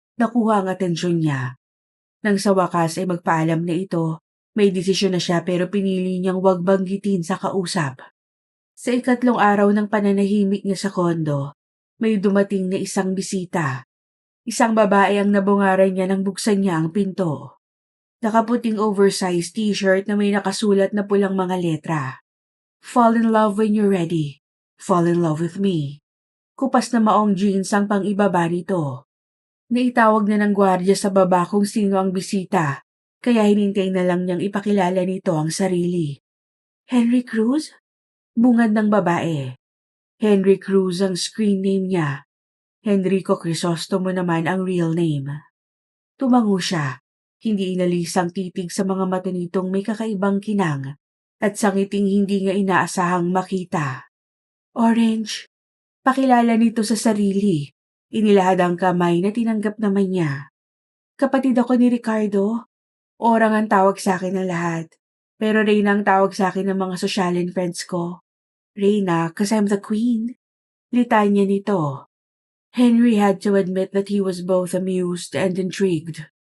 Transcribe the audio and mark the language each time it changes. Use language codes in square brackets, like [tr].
[tl] Nakuha ang atensyon niya. Nang sa wakas ay magpaalam na ito, may desisyon na siya pero pinili niyang wag banggitin sa kausap. Sa ikatlong araw ng pananahimik niya sa kondo, may dumating na isang bisita. Isang babae ang nabungaran niya nang buksan niya ang pinto. Nakaputing oversized t-shirt na may nakasulat na pulang mga letra. [en] Fall in love when you're ready. Fall in love with me. [tl] Kupas na maong jeans ang pang-ibaba nito. Naitawag na ng gwardya sa baba kung sino ang bisita, kaya hinintay na lang niyang ipakilala nito ang sarili. Henry Cruz? Bungad ng babae. Henry Cruz ang screen name niya. Henrico Crisostomo naman ang real name. Tumango siya. Hindi inalis ang titig sa mga mata nitong may kakaibang kinang at sangiting hindi nga inaasahang makita. Orange. Pakilala nito sa sarili. Inilahad ang kamay na tinanggap naman niya. Kapatid ako ni Ricardo. Orang ang tawag sa akin ng lahat. Pero Reyna ang tawag sa akin ng mga sosyalin friends ko. [en] Reyna, 'cause I'm the queen. [tl] Litanya nito. [en] Henry had to admit that he was both amused and intrigued.